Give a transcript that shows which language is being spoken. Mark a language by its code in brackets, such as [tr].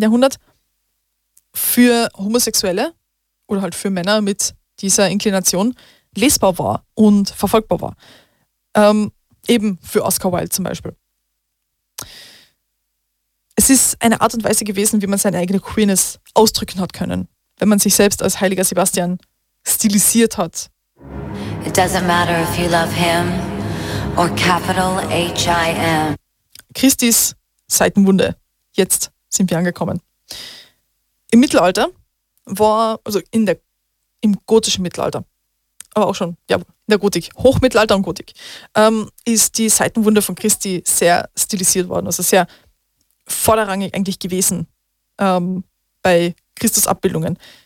[de] Jahrhundert für Homosexuelle oder halt für Männer mit dieser Inklination lesbar war und verfolgbar war. Eben für Oscar Wilde zum Beispiel. Es ist eine Art und Weise gewesen, wie man seine eigene Queerness ausdrücken hat können, wenn man sich selbst als heiliger Sebastian stilisiert hat. [en] It doesn't matter if you love him or capital H-I-M. [de] Christis Seitenwunde. Jetzt sind wir angekommen. Im Mittelalter war, also im gotischen Mittelalter, aber auch schon, ja, in der Gotik, Hochmittelalter und Gotik, ist die Seitenwunde von Christi sehr stilisiert worden, also sehr vorderrangig eigentlich gewesen bei Christusabbildungen.